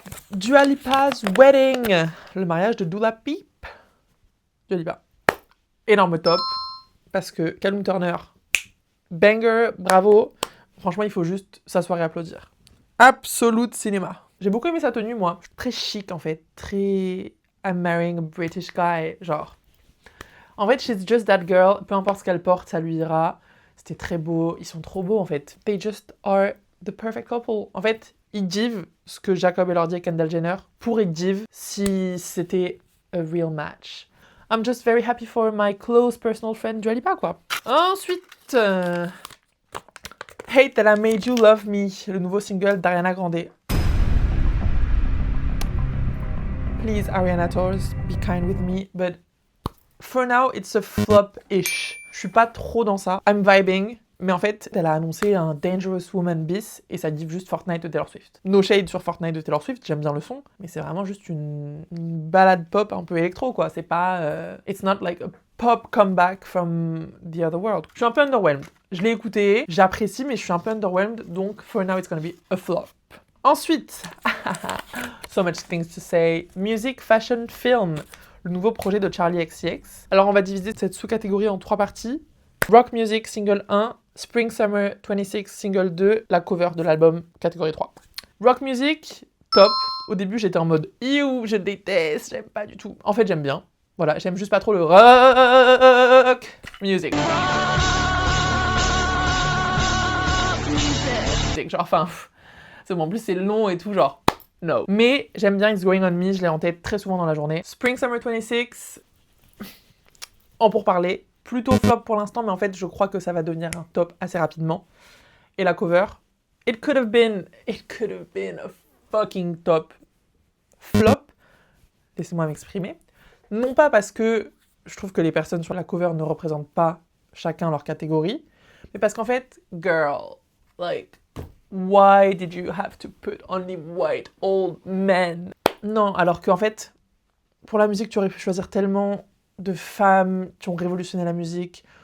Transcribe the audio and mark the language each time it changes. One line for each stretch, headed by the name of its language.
French: Dua Lipa's Wedding, le mariage de Dua Peep. Dua Lipa. Énorme top, parce que Callum Turner, banger, bravo. Franchement, il faut juste s'asseoir et applaudir.
English: Absolute cinéma.
French: J'ai beaucoup aimé sa tenue, moi. Très chic, en fait. Très
English: I'm marrying a British guy,
French: genre. En fait,
English: she's just that girl.
French: Peu importe ce qu'elle porte, ça lui ira. C'était très beau. Ils sont trop beaux, en fait.
English: They just are the perfect couple.
French: En fait, ils give ce que Jacob Elordi et Kendall Jenner pourraient give si c'était
English: a real match. I'm just very happy for my close personal friend Dua Lipa,
French: quoi. Ensuite,
English: Hate That I Made You Love Me,
French: le nouveau single d'Ariana Grande.
English: Please, Ariana Tours, be kind with me, but for now, it's a flop-ish.
French: Je suis pas trop dans ça.
English: I'm vibing,
French: mais en fait, elle a annoncé un Dangerous Woman bis et ça dit juste Fortnite de Taylor Swift.
English: No shade
French: sur Fortnite de Taylor Swift, j'aime bien le son, mais c'est vraiment juste une balade pop un peu électro, quoi. C'est pas...
English: it's not like a pop comeback from the other world.
French: Je suis un peu underwhelmed. Je l'ai écouté, j'apprécie, mais je suis un peu underwhelmed, donc
English: for now, it's gonna be a flop.
French: Ensuite,
English: so much things to say. Music, fashion, film.
French: Le nouveau projet de Charli XCX. Alors, on va diviser cette sous-catégorie en 3 parties. Rock Music, single 1. Spring Summer 26, single 2. La cover de l'album, catégorie 3. Rock Music, top. Au début, j'étais en mode « Ew, je déteste, j'aime pas du tout ». En fait, j'aime bien. Voilà, j'aime juste pas trop le rock music. Magic, genre, enfin, c'est bon, en plus c'est long et tout, genre, no. Mais j'aime bien It's Going On Me, je l'ai en tête très souvent dans la journée. Spring Summer 26, en pourparler, plutôt flop pour l'instant, mais en fait, je crois que ça va devenir un top assez rapidement. Et la cover,
English: it could have been a fucking top flop.
French: Laissez-moi m'exprimer. Non pas parce que je trouve que les personnes sur la cover ne représentent pas chacun leur catégorie, mais parce qu'en fait,
English: girl, like, why did you have to put only white old men?
French: Non, alors qu'en fait, pour la musique, tu aurais pu choisir tellement de femmes qui ont révolutionné la musique.